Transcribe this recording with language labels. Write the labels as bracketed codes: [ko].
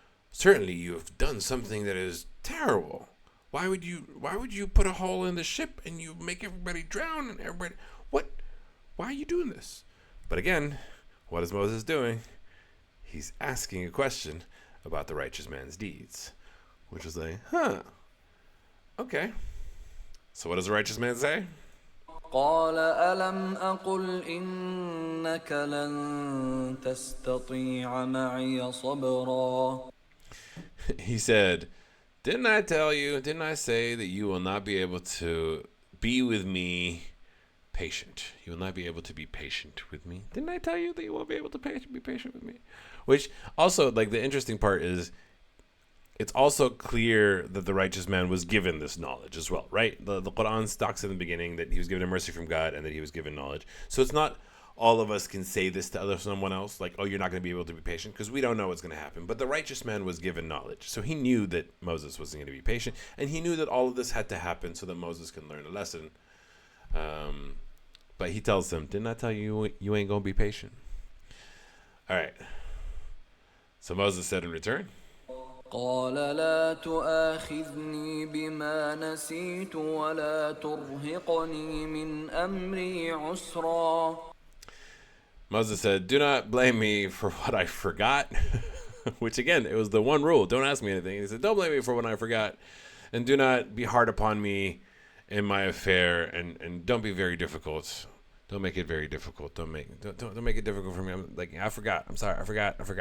[en] Certainly you have done something that is terrible. Why would you put a hole in the ship and you make everybody drown and everybody, what? Why are you doing this? But again, what is Moses doing? He's asking a question about the righteous man's deeds, which is like, okay. So what does the righteous man say? [ar] قال ألم أقل إنك لن تستطيع معي صبرا. [en] He said, didn't I say that you will not be able to be with me patient? You will not be able to be patient with me. Didn't I tell you that you won't be able to be patient with me? Which also, like, the interesting part is, it's also clear that the righteous man was given this knowledge as well, right? The Quran talks in the beginning that he was given a mercy from God and that he was given knowledge. So it's not all of us can say this to someone else, like, oh, you're not going to be able to be patient, because we don't know what's going to happen. But the righteous man was given knowledge. So he knew that Moses wasn't going to be patient, and he knew that all of this had to happen so that Moses can learn a lesson. But he tells them, didn't I tell you you ain't going to be patient? All right. So Moses said in return, [ar] قال لا تؤاخذني بما نسيت ولا ترهقني من أمري عسرا. [en] Moses said, "Do not blame me for what I forgot." Which again, it was the one rule: don't ask me anything. He said, "Don't blame me for what I forgot, and do not be hard upon me in my affair, and don't be very difficult. Don't make it very difficult. Don't make it difficult for me. I'm like, I forgot. I'm sorry. I forgot.